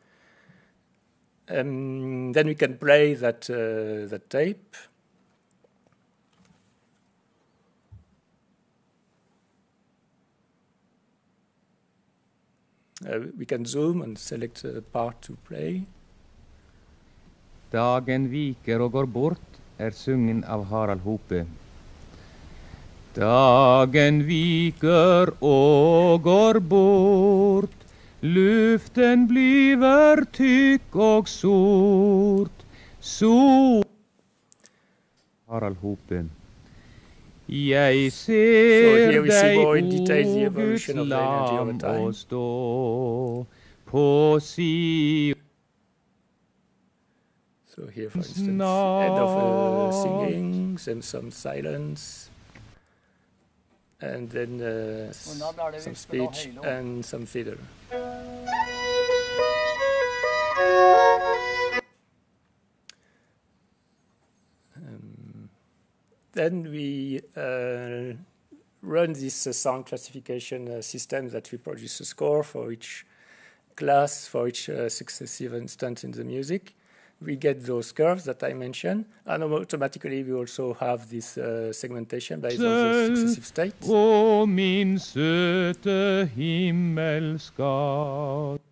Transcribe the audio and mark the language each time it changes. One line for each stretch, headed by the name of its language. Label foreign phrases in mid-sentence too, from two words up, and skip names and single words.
English: Then we can play that tape. We can zoom and select a part to play.
Norwegian: Dagen viker og går bort, sungen av Harald Hope. Dagen viker og går bort, luften bliver tykk og sort. Harald Hope. Jeg ser deg o Guds lam og stå på Sion.
English: So here, for instance, end of singing, then some silence, and then some speech and some fiddle. Then we run this sound classification system that we produce a score for each class, for each successive instant in the music. We get those curves that I mentioned, and automatically we also have this segmentation based on the successive states.
Norwegian: O min søte himmelskatt.